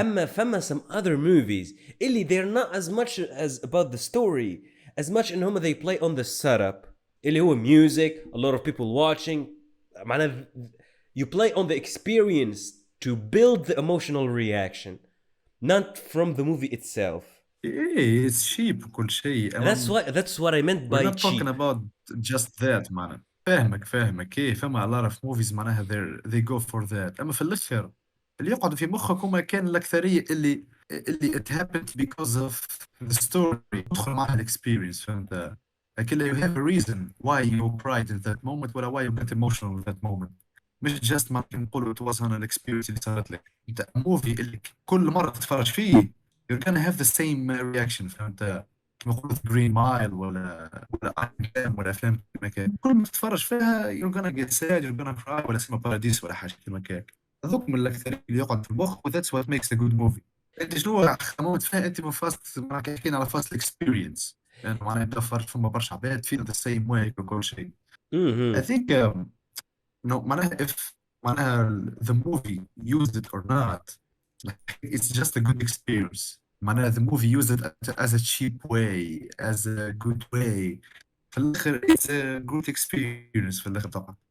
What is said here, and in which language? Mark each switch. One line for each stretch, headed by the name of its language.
Arabic: أما فما
English: some other movies اللي they're not as much as about the story as much
Arabic: إن هم
English: they play on the setup
Arabic: اللي هو
English: music a lot of people watching معناها you play on the experience to build the emotional reaction not from the movie itself. Yeah, it's cheap وكل شيء. That's what I meant We're by not cheap. talking about just that
Arabic: معناها. فاهمك ايه فما
English: a lot of movies معناها they go for that.
Arabic: اما في الاخر اللي يقعد في مخك هما كان الاكثريه اللي
English: it happened because of the story
Arabic: تدخل معها الاكسبيرينس فهمت.
English: لكن you have a reason why you cried in that moment ولا why you got emotional in that moment.
Arabic: مش just ما نقولوا
English: it was an experience
Arabic: اللي صارت لك. انت موفي اللي كل مره تتفرج فيه
English: you're gonna have the same reaction
Arabic: فهمت. كما قلت جرين مايل ولا أفلام ولا أفلام كما كان كل ما تتفرج فيها
English: you're gonna get sad you're gonna cry
Arabic: ولا سيما باراديس ولا حاجة كما كان هذوك من الأكثر اللي يقعد في المخ و
English: that's what makes a good movie.
Arabic: أنت شنو خممت فيها أنت من فاست معناها حكينا على فاست اكسبيرينس يعني معناها يبدا فرج فما برشا عباد
English: feel the same way
Arabic: وكل شيء.
English: I think no معناها if معناها the movie used it or not it's just a good experience. معناها the movie used it as a cheap way as a good way
Arabic: في الآخر
English: it's a good experience في الآخر طبعا.